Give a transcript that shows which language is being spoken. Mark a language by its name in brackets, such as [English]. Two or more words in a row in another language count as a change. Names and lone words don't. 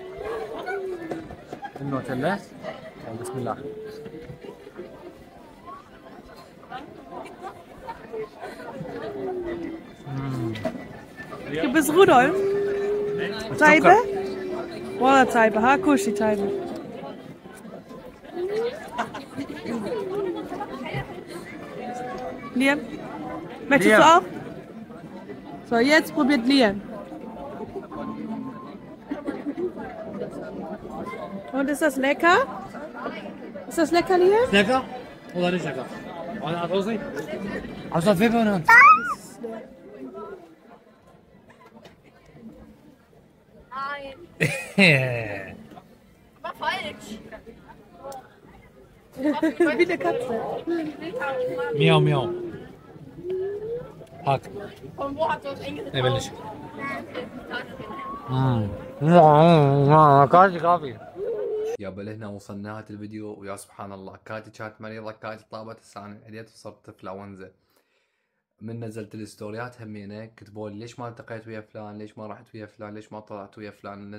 [Arabic] النوتيلا بسم الله. بس غرول طيبة والله طيبة. ها كل شي طيبة. [German] Liam, möchtest du auch? So, jetzt probiert Liam. Und ist das lecker? Ist das lecker, Liam? lecker? Oder nicht lecker? [Arabic] انا راسي عاوز فيبر انا. [German] Nein. War falsch. Wie eine Katze. [Arabic] مياو مياو. هاك [German] Von wo hat er das eingesetzt? [Arabic] نبلش. كافي. يا لهنا وصلنا نهاية الفيديو ويا سبحان الله كاتي كانت مريضة كاتي طابت هسه انا عديت وصرت انفلونزا. من نزلت الستوريات همينه كتبوا لي ليش ما التقيت ويا فلان، ليش ما رحت ويا فلان، ليش ما طلعت ويا فلان.